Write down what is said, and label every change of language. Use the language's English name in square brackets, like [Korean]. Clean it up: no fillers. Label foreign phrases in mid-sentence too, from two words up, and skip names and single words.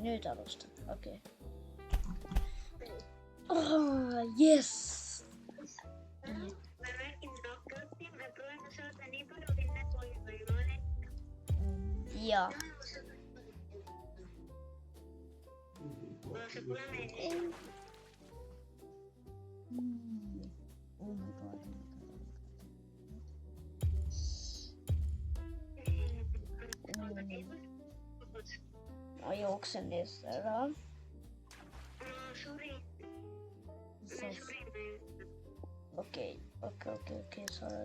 [Estonian] nüüd alustan, okei. Jess! Ma räägin rohkem, me proovime saada nii palju vinne kui võimalik. Jaa. Aga see pole meeldis. [English] Oh my god. [Estonian] Ma jooksen eest ära. Sorry. Okei, sa oled.